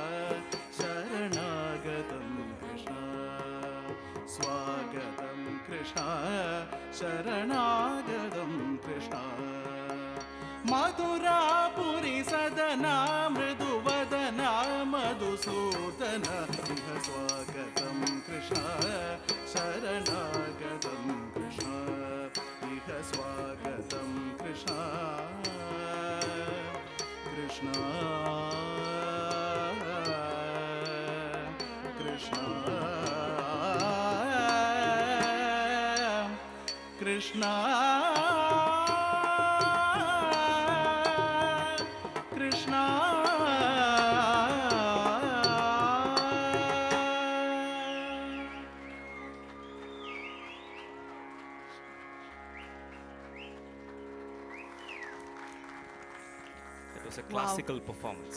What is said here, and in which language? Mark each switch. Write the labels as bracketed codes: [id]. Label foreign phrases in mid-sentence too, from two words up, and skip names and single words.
[sa] शरणागतं कृष्ण स्वागतं कृष्ण शरणागतं कृष्ण मधुरापुरि सदन मृदुवदन मधुसूदन इह स्वागतं कृष्ण शरणागतं कृष्ण इह स्वागतं कृष्ण कृष्ण कृष्ण कृष्ण कृष्ण [en] It was a classical performance.